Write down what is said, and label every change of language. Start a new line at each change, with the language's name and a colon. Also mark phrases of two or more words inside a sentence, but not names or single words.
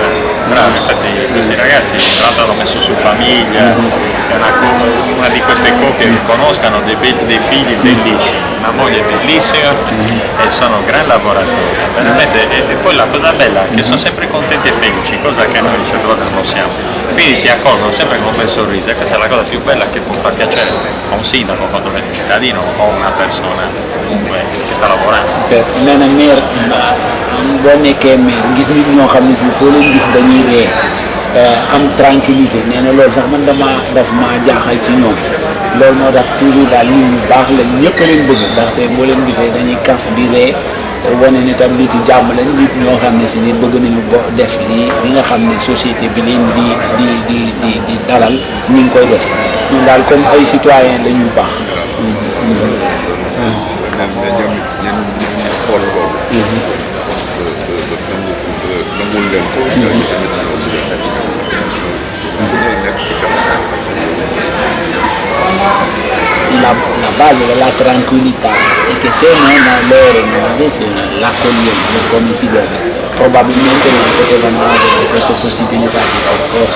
Italian: Bravo, infatti questi ragazzi tra l'altro hanno messo su famiglia, è una di queste coppie che conoscano dei figli bellissimi, una moglie bellissima e sono gran lavoratori, veramente, e poi la cosa bella è che sono sempre contenti e felici, cosa che noi certe volte non siamo, quindi ti accolgono sempre con un bel sorriso e questa è la cosa più bella che può far piacere a un sindaco quando vede un cittadino o una persona comunque che sta lavorando.
Wolof: nee na maire boo nekkee maire gis nit ñoo xam ne si foo leen gis dañuy ree am tranquillité nee na loolu sax man daf maa jaaxal ci ñoom loolu moo tax toujours daal nit ñu baax la ñëpp a leen bëgg ndaxte boo leen gisee dañuy kaf di ree wane ni tam nit yi jàmm lañ nit ñoo xam ne si nit bëgg nañu def li nga xam ne société bi leen di dalal ñu ngi koy def ñun daal comme ay citoyen dañuy baax.
Italian: La base della tranquillità è che se loro non avessero l'accoglienza come si deve, probabilmente non potevano avere questa possibilità di percorso.